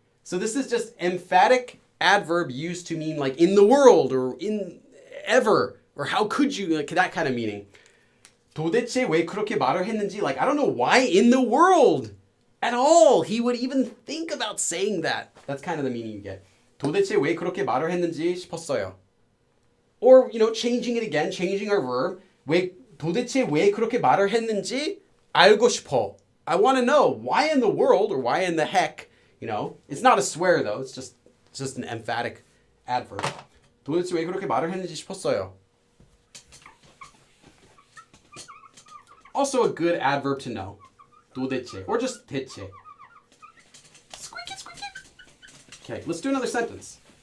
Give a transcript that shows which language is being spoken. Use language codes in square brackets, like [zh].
[en] So this is just emphatic adverb used to mean like in the world or in ever or how could you, like that kind of meaning. [ko] 도대체 왜 그렇게 말을 했는지, [en] like I don't know why in the world at all he would even think about saying that. That's kind of the meaning you get. [ko] 도대체 왜 그렇게 말을 했는지 싶었어요. [en] Or, changing it again, changing our verb. [ko] 도대체 왜 그렇게 말을 했는지 알고 싶어. [en] I want to know why in the world or why in the heck, It's not a swear though. It's just an emphatic adverb. [ko] 도대체 왜 그렇게 말을 했는지 싶었어요. [en] Also a good adverb to know. 도대체 or just 대체. Squeaky. Okay, let's do another sentence.